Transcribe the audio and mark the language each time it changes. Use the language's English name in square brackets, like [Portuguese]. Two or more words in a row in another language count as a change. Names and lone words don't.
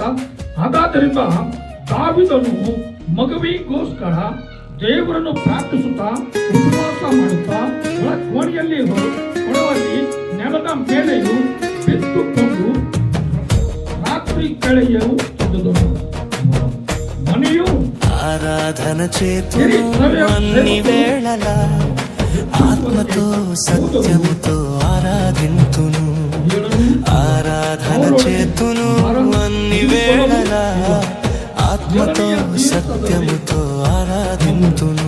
[Kannada] ಹಾಗಾದ್ದರಿಂದ ದಾವೀದನು ಮಗುವಿಗೋಸ್ಕರ ದೇವರನ್ನು ಪ್ರಾರ್ಥಿಸುತ್ತಾ ಉಪವಾಸ ಮಾಡುತ್ತಾ ಒಳ ಕೋಣೆಯಲ್ಲಿ ಹೊರವಾಗಿ ನೆಲದ ಮೇಲೆಯೂ ಬಿದ್ದುಕೊಂಡು ರಾತ್ರಿ ಕಳೆಯಲು మనియు [Telugu] ఆరాధన చేతును అన్ని వేళల ఆత్మతో సత్యముతో ఆరాధింతును. ఆరాధన చేతును అన్ని వేళల ఆత్మతో సత్యముతో ఆరాధింతును.